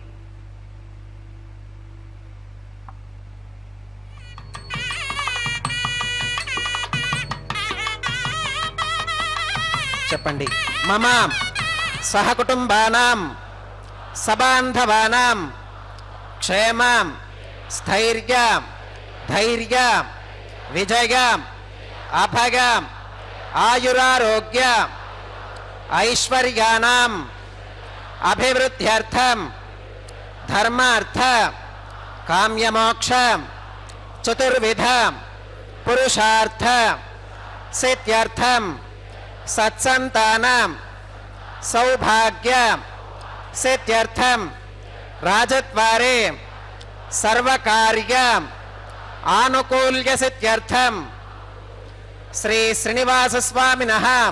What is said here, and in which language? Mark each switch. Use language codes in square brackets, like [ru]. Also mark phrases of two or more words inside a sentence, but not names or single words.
[te] చెప్పండి. [sa] మమ సహకుటుంబానాం సబాంధవానాం క్షేమ స్థైర్య ధైర్య విజయ అభయ आयुरारोग्य ऐश्वर्यानां अभिवृद्ध्यर्थं धर्मार्थ काम्यमोक्ष चतुर्विध पुरुषार्थ सिद्ध्यर्थं सत्संतानां सौभाग्य सिद्ध्यर्थं राजद्वारे सर्वकार्य आनुकूल्य सिद्ध्यर्थं श्री श्रीनिवास स्वामिनः